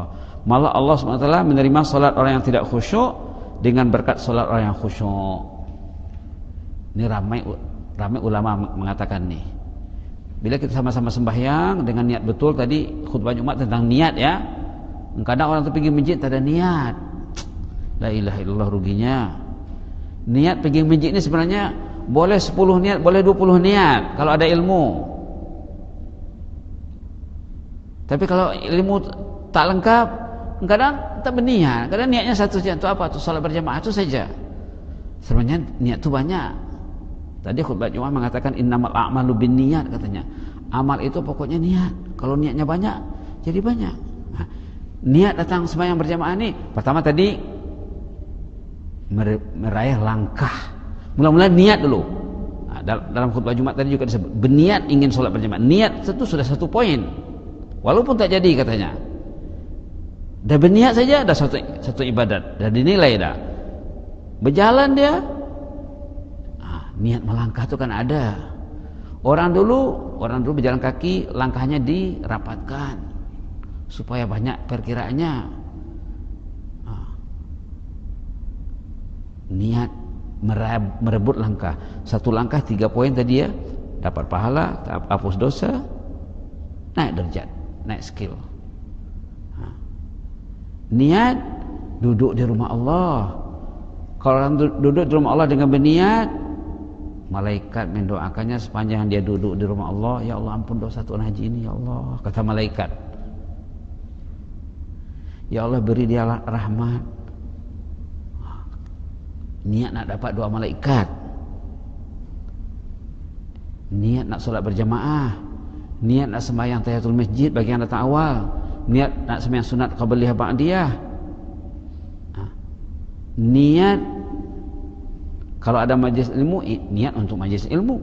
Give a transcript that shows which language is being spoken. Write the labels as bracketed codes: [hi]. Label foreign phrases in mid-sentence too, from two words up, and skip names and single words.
[ms] Malah Allah SWT menerima salat orang yang tidak khusyuk dengan berkat salat orang yang khusyuk. Ini ramai ulama mengatakan nih. Bila kita sama-sama sembahyang dengan niat betul, tadi khutbah Jumat tentang niat ya. Kadang orang tu pergi masjid tak ada niat. [ar] لا إله إلا الله, [ms] ruginya. Niat pergi masjid ni sebenarnya boleh 10 niat, boleh 20 niat kalau ada ilmu. Tapi kalau ilmu tak lengkap, kadang tak berniat. Kadang niatnya satu saja, itu apa? Itu salat berjamaah itu saja. Sebenarnya niat tu banyak. Tadi khutbah Jumat mengatakan [ar] إنما الأعمال بالنيات, [ms] katanya. Amal itu pokoknya niat. Kalau niatnya banyak, jadi banyak. Nah, niat datang sembahyang berjamaah ni, pertama tadi meraih langkah. Mula-mula niat dulu. Nah, dalam khutbah Jumat tadi juga disebut berniat ingin solat berjamaah. Niat itu sudah satu poin. Walaupun tak jadi katanya. Dah berniat saja dah satu ibadat, dah dinilai dah. Berjalan dia, niat melangkah itu kan ada. Orang dulu berjalan kaki, langkahnya dirapatkan supaya banyak perkiraannya. Niat merebut langkah. Satu langkah 3 poin tadi ya. Dapat pahala, hapus dosa, naik derajat, naik skill. Niat duduk di rumah Allah. Kalau orang duduk di rumah Allah dengan berniat, malaikat mendoakannya sepanjang dia duduk di rumah Allah. Ya Allah, ampun dosa Tuan Haji ini ya Allah, kata malaikat. Ya Allah, beri dia rahmat. Niat nak dapat doa malaikat. Niat nak solat berjamaah. Niat nak sembahyang tahiyatul masjid bagi yang datang awal. Niat nak sembahyang sunat qabliyah ba'diyah. Niat kalau ada majlis ilmu, niat untuk majlis ilmu.